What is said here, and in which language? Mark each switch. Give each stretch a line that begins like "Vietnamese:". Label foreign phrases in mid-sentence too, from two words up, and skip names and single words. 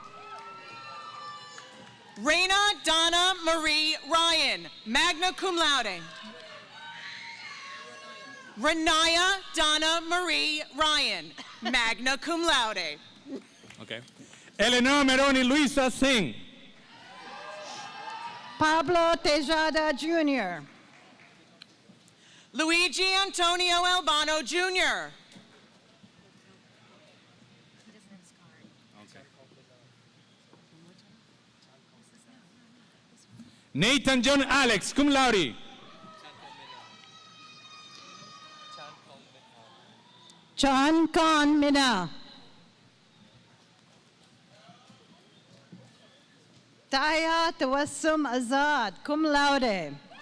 English: Reina Donna Marie Ryan,
Latin: magna cum laude.
English: Renaya Donna Marie Ryan,
Latin: magna cum laude.
English: Okay. Eleanor Meroni Luisa Singh. Pablo Tejada Jr. Luigi Antonio Albano Jr. Nathan John Alex,
Latin: cum laude.
English: John Khan Mina. Taya Tawassum Azad,
Latin: cum laude.